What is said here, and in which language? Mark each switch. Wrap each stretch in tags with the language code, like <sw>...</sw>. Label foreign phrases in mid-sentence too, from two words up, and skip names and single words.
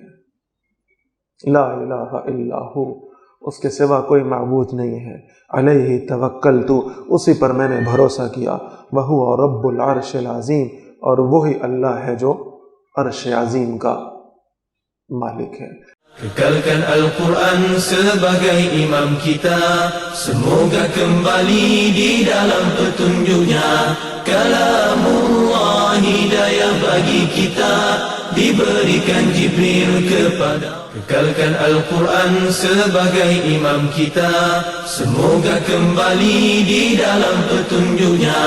<ar>لا الہ الا ہو،</ar> <ur>اس کے سوا کوئی معبود نہیں ہے.</ur> <ar>علیہ توکلت،</ar> <ur>اسی پر میں نے بھروسہ کیا.</ur> <ar>وہو رب العرش العظیم،</ar> <ur>اور وہی اللہ ہے جو عرش عظیم کا مالک ہے.</ur> <ms>Kekalkan Al-Quran sebagai imam kita, semoga kembali di dalam petunjuknya. Kalamullah hidayah bagi kita, diberikan Jibril kepada. Kekalkan Al-Quran sebagai imam kita, semoga kembali di dalam petunjuknya.</ms>